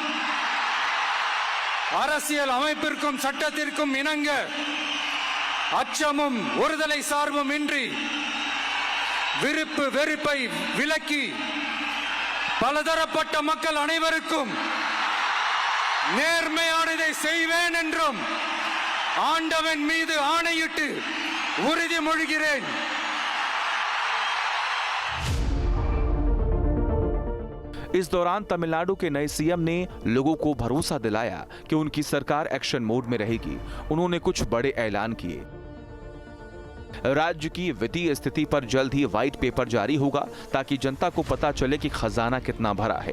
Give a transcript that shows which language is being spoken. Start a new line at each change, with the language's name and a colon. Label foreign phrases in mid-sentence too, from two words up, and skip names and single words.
Tamil: அரசியல் அமைப்பிற்கும் சட்டத்திற்கும் இணங்க அச்சமும் ஒருதலை சார்பும் இன்றி விருப்பு வெறுப்பை விலக்கி பலதரப்பட்ட மக்கள் அனைவருக்கும் நேர்மையானதை செய்வேன் என்றும் ஆண்டவன் மீது ஆணையிட்டு உறுதிமொழிகிறேன்।
Hindi: इस दौरान तमिलनाडु के नए सीएम ने लोगों को भरोसा दिलाया कि उनकी सरकार
English: action mode
Hindi: में रहेगी। उन्होंने कुछ बड़े ऐलान किए। राज्य की वित्तीय स्थिति पर जल्द ही
English: white paper
Hindi: जारी होगा ताकि जनता को पता चले कि खजाना कितना भरा है।